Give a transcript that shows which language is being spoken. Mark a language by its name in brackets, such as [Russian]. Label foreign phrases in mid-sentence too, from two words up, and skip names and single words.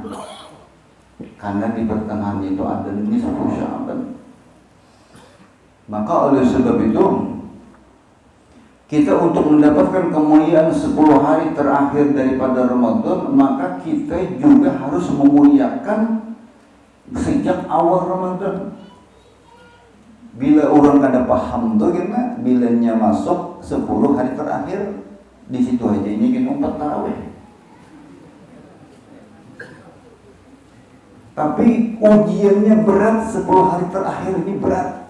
[Banjar] Karena di pertengahan itu ada nisfu Sya'ban. Maka oleh sebab itu kita untuk mendapatkan kemuliaan 10 hari terakhir daripada Ramadan, maka kita juga harus memuliakan sejak awal Ramadan. Bila orang kada paham tuh gimana, bilanya masuk 10 hari terakhir, di situ aja ini kita umpat tarawih. Tapi ujiannya berat, 10 hari terakhir ini berat.